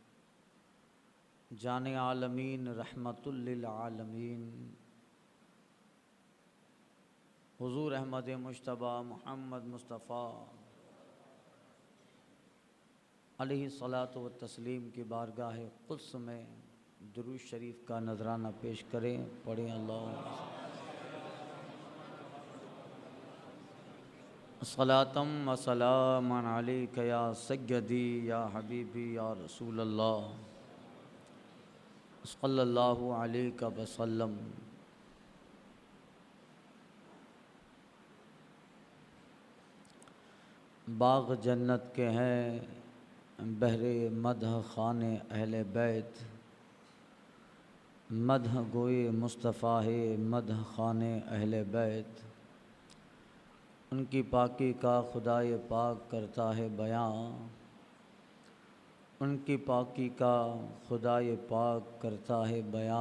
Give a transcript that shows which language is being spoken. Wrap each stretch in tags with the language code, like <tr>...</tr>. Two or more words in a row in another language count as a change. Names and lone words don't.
<ur>جان عالمین</ur> <ar>رحمة للعالمين</ar> <ur>حضور احمد مجتبیٰ محمد مصطفیٰ</ur> <ar>عليه الصلاة و التسليم</ar> <ur>کی بارگاہ قدس میں درود شریف کا نذرانہ پیش کریں.</ur> <ar>पढ़ें الله صلاة و سلاما عليك يا سيدي يا حبيبي يا رسول الله صلى الله عليه وسلم.</ar> <ur>باغ جنت کے ہیں بہر مدح خوان اہل بیت، مدح گوئے مصطفیٰ ہے مدح خوان اہل بیت. ان کی پاکی کا خدائے پاک کرتا ہے بیاں، ان کی پاکی کا خدائے پاک کرتا ہے بیاں.</ur>